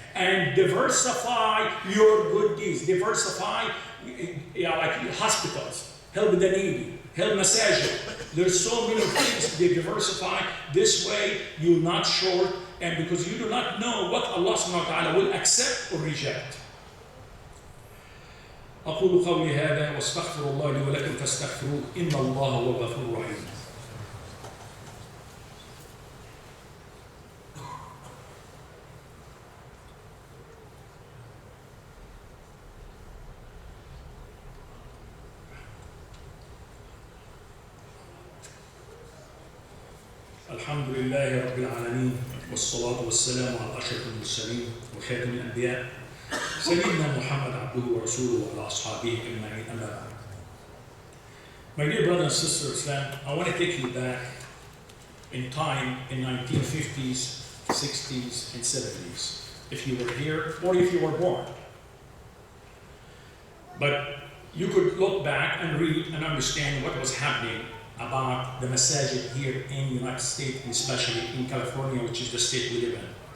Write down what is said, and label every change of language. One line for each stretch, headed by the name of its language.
English: And diversify your good deeds. Diversify, like hospitals, help the needy, help masajid. There's so many things to diversify. This way you're not short, and because you do not know what Allah subhanahu wa ta'ala will accept or reject.
Arabic: أقول قولي هذا واستغفر الله لي ولكم فاستغفروه إن الله هو الغفور الرحيم. الحمد لله رب العالمين والصلاة والسلام على أشرف المرسلين وخاتم الأنبياء سيدنا محمد عبده ورسوله وعلى أصحابه أجمعين أما بعد.
English: My dear brothers and sisters, Islam, I want to take you back in time in 1950s, 60s, and 70s. If you were here or if you were born. But you could look back and read and understand what was happening about the masajid here in the United States, and especially in California, which is the state we live in.